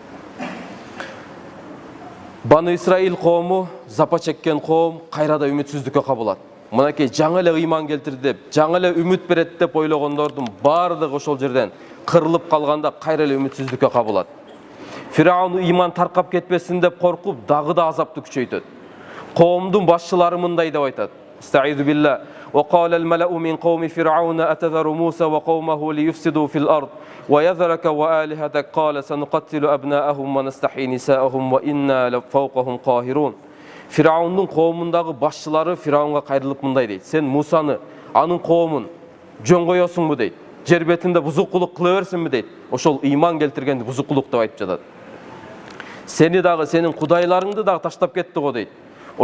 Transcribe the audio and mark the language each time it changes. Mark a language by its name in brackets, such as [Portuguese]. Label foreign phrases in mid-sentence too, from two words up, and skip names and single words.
[Kyrgyz] Бани Исраил коому, запа чеккен коом кайрада үмүтсүздүккө кабылат. Мынакей жаңы эле ыйман келтирди деп, жаңы эле үмүт берет деп ойлогондордун бардыгы ошол жерден кырылып калганда кайра эле үмүтсүздүккө кабылат. Фираун ыйман таркап кетпесин деп коркуп, дагы да азапты күчөйтөт. Коомдун башчылары мындай деп айтат: [Arabic] "استعيذوا بالله، وقال الملأ من قوم فرعون أتذر موسى وقومه ليفسدوا في الأرض ويذرك وآلهتك قال سنقتل أبناءهم ونستحيي نساءهم وإنا لفوقهم قاهرون." [Kyrgyz] Фираундун коомундагы башчылары Фираунга кайрылып мындай дейт: "Сен Мусаны, анын коомун жөн коесуңбу?" дейт. "Жер бетинде бузукулук кыла берсинби?" дейт. Ошол ыйман келтиргенди бузукулук деп айтып жатат. "Сени дагы, сенин кудайларыңды дагы таштап кетти го" дейт.